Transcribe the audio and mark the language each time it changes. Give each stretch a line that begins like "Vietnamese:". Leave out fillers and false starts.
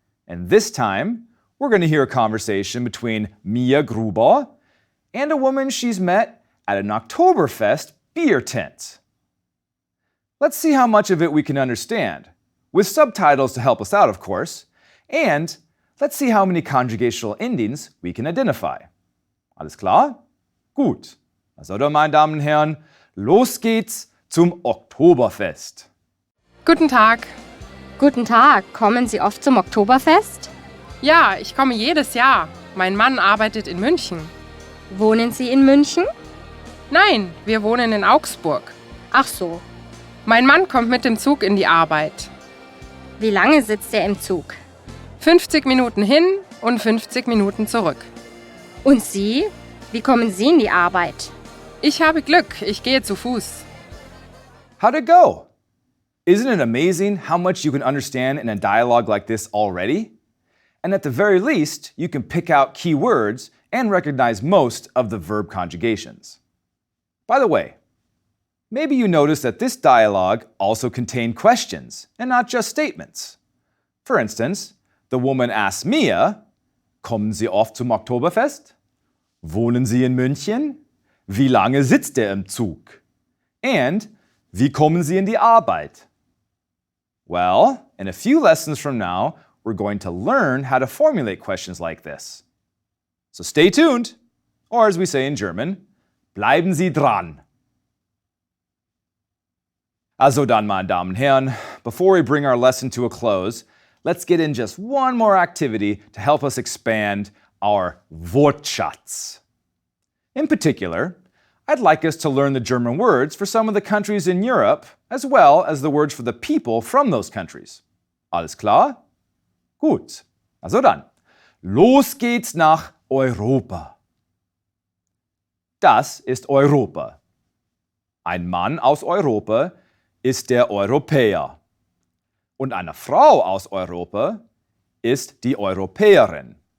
English: And this time, we're going to hear a conversation between Mia Grüber and a woman she's met at an Oktoberfest beer tent. Let's see how much of it we can understand, with subtitles to help us out, of course, and let's see how many conjugational endings we can identify.
German: Alles klar? Gut. Also dann, meine Damen und Herren, los geht's zum Oktoberfest. Guten Tag. Guten Tag, kommen Sie oft zum Oktoberfest? Ja, ich komme jedes Jahr. Mein Mann arbeitet in München. Wohnen Sie in München? Nein, wir wohnen in Augsburg. Ach so. Mein Mann kommt mit dem Zug in die Arbeit. Wie lange sitzt er im Zug? 50 Minuten hin und 50 Minuten zurück. Und Sie? Wie kommen Sie in die Arbeit? Ich habe Glück, ich gehe zu Fuß.
English: How'd it go? Isn't it amazing how much you can understand in a dialogue like this already? And at the very least, you can pick out key words and recognize most of the verb conjugations. By the way, maybe you noticed that this dialogue also contained questions and not just statements. For instance, the woman asks Mia,
German: kommen Sie oft zum Oktoberfest? Wohnen Sie in München? Wie lange sitzt er im Zug?
English: And
German: wie kommen Sie in die Arbeit?
English: Well, in a few lessons from now, we're going to learn how to formulate questions like this. So stay tuned, or as we say in German,
German: bleiben Sie dran. Also dann, meine Damen und Herren,
English: before we bring our lesson to a close, let's get in just one more activity to help us expand our Wortschatz. In particular, I'd like us to learn the German words for some of the countries in Europe, as well as the words for the people from those countries.
German: Alles klar? Gut. Also dann, los geht's nach Europa. Das ist Europa. Ein Mann aus Europa ist der Europäer. Und eine Frau aus Europa ist die Europäerin.